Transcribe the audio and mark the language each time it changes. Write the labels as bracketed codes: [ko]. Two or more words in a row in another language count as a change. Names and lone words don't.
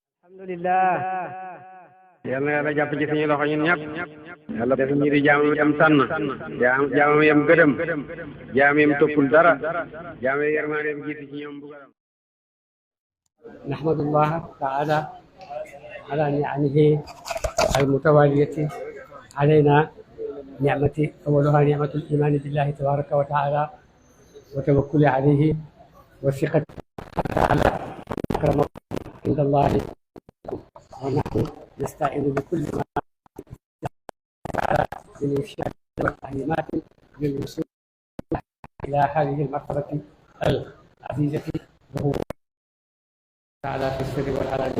[wo] alhamdulillah yal na yàlla jàpp ci suñu loxo ñun ñëpp yàlla def ñi di jaamam yam tànn jaamam yam gëdëm jaam yam toppul dara jaam yam yërmaandeem jiitu ci ñoom bugaram [ar] نحمد الله تعالى على نعمه المتوالية علينا. نعمة أولها نعمة الإيمان بالله تبارك وتعالى وتوكل عليه والثقة على أكرم عند الله، ونحن نستعين بكل ما من إرشاد والتعليمات للوصول إلى هذه المرتبة العزيزة، وهو تعالى في السر والعلانية.